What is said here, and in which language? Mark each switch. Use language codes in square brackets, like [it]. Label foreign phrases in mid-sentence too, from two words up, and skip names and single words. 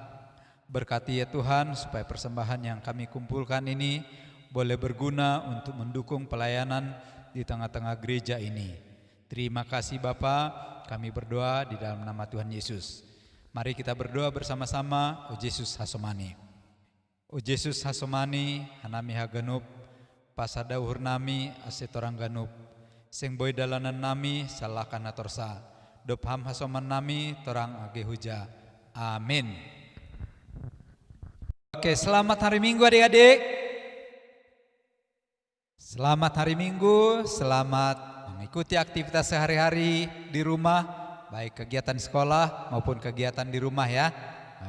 [id] Berkati ya Tuhan supaya persembahan yang kami kumpulkan ini boleh berguna untuk mendukung pelayanan di tengah-tengah gereja ini. Terima kasih Bapa, kami berdoa di dalam nama Tuhan Yesus. Mari kita berdoa bersama-sama. [bts] O Yesus Hasomani, O Yesus Hasomani, hanami hagenup, pasadauhur nami asetorang ganup, sing boy dalanan nami salahkan atorsa, dopham hasoman nami torang age huja. [id] Amin. Oke, selamat hari Minggu adik-adik. Selamat hari Minggu, selamat mengikuti aktivitas sehari-hari di rumah, baik kegiatan sekolah maupun kegiatan di rumah ya.